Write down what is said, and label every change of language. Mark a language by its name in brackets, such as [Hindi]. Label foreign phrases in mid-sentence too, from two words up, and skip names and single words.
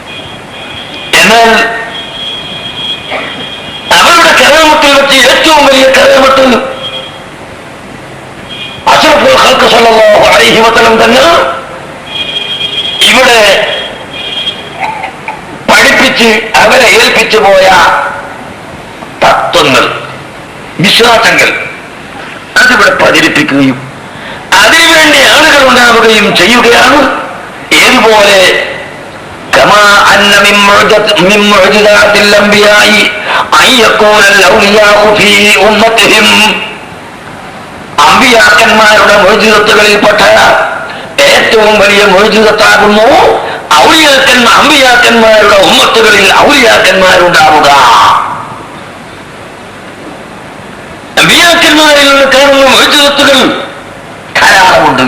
[Malayalam] എന്നാൽ അവരുടെ കറാമത്തിൽ വെച്ച് ഏറ്റവും വലിയ സല്ലല്ലാഹു അലൈഹി വസല്ലം തങ്ങൾ ഇവിടെ പഠിപ്പിച്ച് അവരെ ഏൽപ്പിച്ചു പോയ തത്വങ്ങൾ, വിശ്വാസങ്ങൾ അതിവിടെ പ്രചരിപ്പിക്കുകയും അതിനുവേണ്ടി ആളുകൾ ഉണ്ടാവുകയും ചെയ്യുകയാണ്. [Arabic] ഏതുപോലെ كما أن من معجزات الأنبياء أن يكون الأولياء في أمتهم. [Malayalam] അമ്പിയാക്കന്മാരുടെ മുഅ്ജിസത്തുകളിൽപ്പെട്ട ഏറ്റവും വലിയ മുഅ്ജിസത്താകുന്നു അമ്പിയാക്കന്മാരുടെ ഉമ്മത്തുകളിൽ ഔലിയാക്കന്മാരുണ്ടാവുക. അമ്പിയാക്കന്മാരിൽ നിന്ന് കാണുന്ന മുഅ്ജിസത്തുകൾ ധാരാളമുണ്ട്.